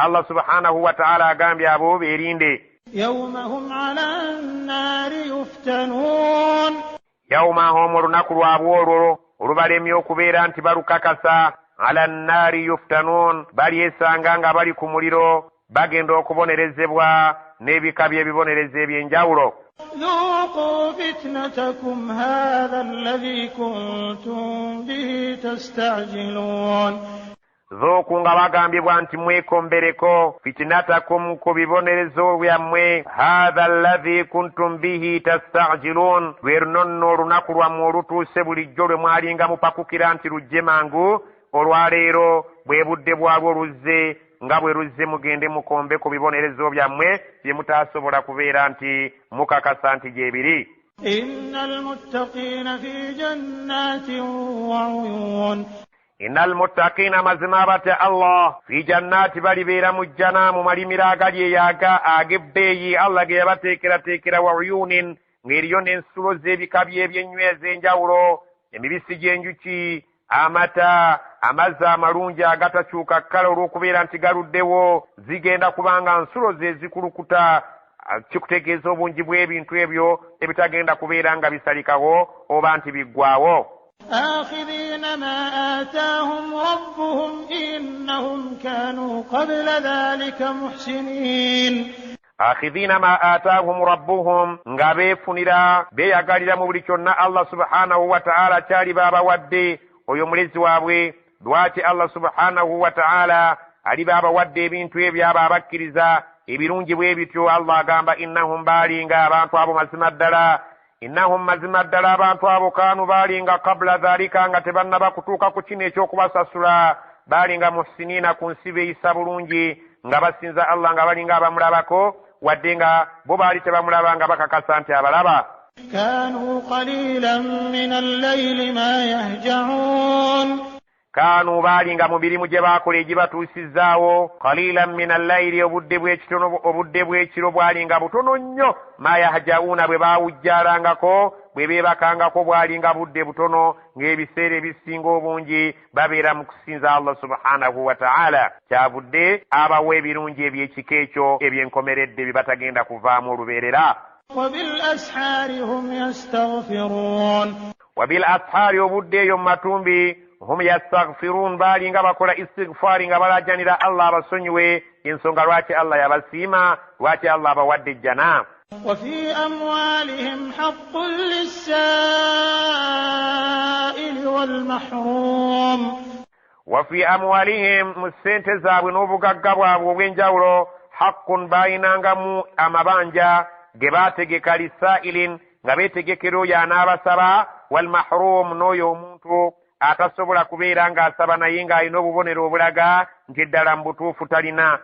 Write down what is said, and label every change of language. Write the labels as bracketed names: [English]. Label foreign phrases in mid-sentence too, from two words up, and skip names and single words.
[Arabic] الله سبحانه وتعالى [Ganda] agambye abo beerinde. Yawmahum olunaku lwabwe olwo olubalemye okubeera nti balukakasa. [Arabic] على النار يفتنون, [Ganda] balyesanga nga bali ku muliro bagenda okubonerezebwa n'ebika by'ebibonerezo eby'enjawulo. [Arabic] ذوقوا فتنتكم هذا الذي كنتم به تستعجلون. [Ganda] Dhooku nga bagambibwa nti mwekombereko fitinatakum ku bibonerezo byammwe [Arabic] هذا الذي كنتم به تستعجلون, [Ganda] lwe luno olunaku lwammwe olutuuse bulijjo lwe mwalinga mupakukira nti lujje mangu. Olwaleero bwe budde bwalwo luzze, nga bwe luzze mugende mukombe ku bibonerezo byammwe bye mutaasobola kubeera nti mukakasa nti gyebiri. [Arabic] إن المتقين في جنات وعيون. إن المتقين, [Ganda] mazima abatya Allah, [Arabic] في جنات [Ganda] balibeera mu jjana mu malimiro agali eyaga ag'ebbeeyi Allah ge yabateekerateekera, [Arabic] وعيون, [Ganda] ng'eriyo n'ensulo z'ebika by'ebyenyweza enjawulo, emibisi gy'enjuki, amata, amazzi amalungi agatakyuka kkala olw'okubeera nti galuddewo, zigenda kubanga nsulo ze zikulukuta. Kikutegeeza obungi bw'ebintu ebyo ebitagenda kubeera nga bisalikawo oba nti biggwawo. [Arabic] آخذين ما آتاهم ربهم إنهم كانوا قبل ذلك محسنين. آخذين ما آتاهم ربهم, [Ganda] nga beefunira beeyagalira mu buli kyonna [Arabic] الله سبحانه وتعالى [Ganda] kyali baabawadde oyo mulezi waabwe. Lwaki [Arabic] الله سبحانه وتعالى [Ganda] ali baabawadde ebintu ebyo abo abakkiriza ebirungi bwe bityo? Allah agamba innahum baalinga abantu abo mazima ddala, innahum mazima ddala abantu abo kaanu baalinga [Arabic] قبل ذلك, [Ganda] nga tebannaba kutuuka ku kino eky'okubasasula, baalinga muhsiniina ku nsi beeyisa bulungi nga basinza Allah nga balinga abamulabako, wadde nga bo baali tebamulaba nga bakakasa nti abalaba. [Arabic] كانوا قليلا من الليل ما يهجعون. [Ganda] Kaanu baalinga mu mirimu gye baakola egibatuusizaawo, [Arabic] قليلا من الليل, [Ganda] obudde bw'ekiro bwalinga butono nnyo, [Arabic] ما يهجعون, [Ganda] bwe baawujjaalangako, bwe beebakangako bwalinga budde butono, ng'ebiseera ebisinga obungi babeera mu kusinza [Arabic] الله سبحانه وتعالى. [Ganda] Kyavudde abawa ebirungi eby'ekika ekyo ebyenkomeredde bye batagenda kuvaamu olubeerera. [Arabic] وبالأسحار هم يستغفرون. وبالأسحار, [Ganda] obudde eyo mu matumbi, [Arabic] هم يستغفرون, [Ganda] baalinga bakola istighfari nga balaajanira Allah abasonyiwe ensonga lwaki Allah yabasiima, lwaki Allah abawadde ejjana. [Arabic] وفي أموالهم حق للسائل والمحروم. وفي أموالهم, [Ganda] mu ssente zaabwe n'obugagga bwabwe obw'enjawulo, haqqun, baayinangamu amabanja ge baategeka lisaa'ilin, nga beetegekera oyo anaabasaba, [Arabic] والمحروم, [Ganda] n'oyo omuntu atasobola kubeera ng'asaba naye ng'alina obubonero obulaga nti eddala mu butuufu talina.